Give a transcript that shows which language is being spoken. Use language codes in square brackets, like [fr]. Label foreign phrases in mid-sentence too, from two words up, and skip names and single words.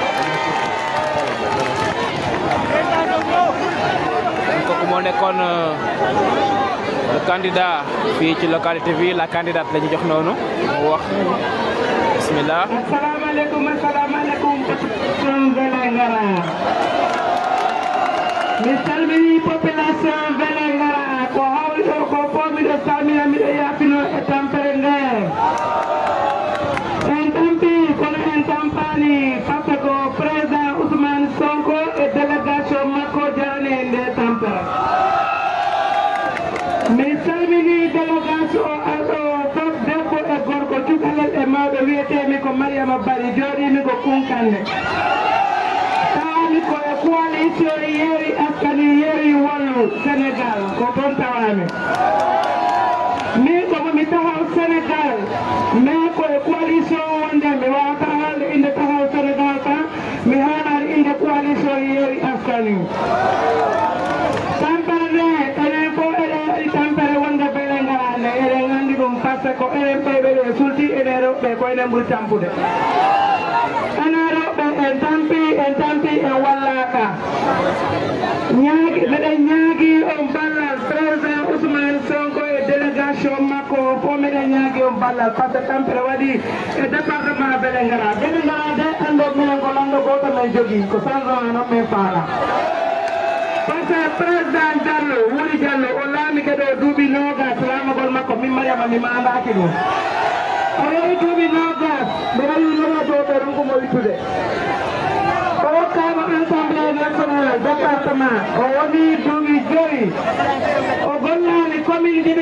[wo] kooku moo nekkoon le candidat fii ci localité bi la candidate la ñu jox noonu mu wax bismillah. [ff] Assalamualaikum Vélingara mi salmini population Vélingara ko hawri ɗo ko fomiɗo salmina miɗo yafino e tampere nde en tampi kono en tampani [fr] par ce que [ff] président Ousmane Sonko e délégation makko jarani e nde tampere mi salmini délégation aɗo fof debbo e gorko cukalel e mawɓe wiyetemi ko Mariama Bari jooɗimi ko Kunkande tawami ko e coalition Yewwi Askan Wi Yewwi Wallu Sénégal ko toon tawami mais ko mi taxaw Sénégal mais ko coalition wonde mi wawata haalde inde taxaw Sénégal ta mi haalade inde coalition Yewwi Askan Wi tampere enen fof eɗen tampere wonde beele ngarande eɗen anndi ɗum [fr] par ce que [ff] enen ɓeyɓe ɓe sulti enen rewɓe ko enen ɓuri tampude enen rewɓe en tampi en wallaka meɗen ñaagui on ballal président Ousmane Sonko e délégation makko fof meɗen ñaagui on ballal [fr] par ce que [ff] tampere waɗi e département Vélingara de ando minen ko lando goto men jogui ko changement noon min faala parce que président Diallo Wuri Diallo o laamike ɗo duuɓi nogas laamagol makko min Mariama mi mandaki ɗum o yehi duuɓi nogas mi rewi nogadoɓe ɗum komo wittude o hokkama [fr] assemblée nationale [ff] département o woni duuɓi 5 o gollani commune ɗiɗi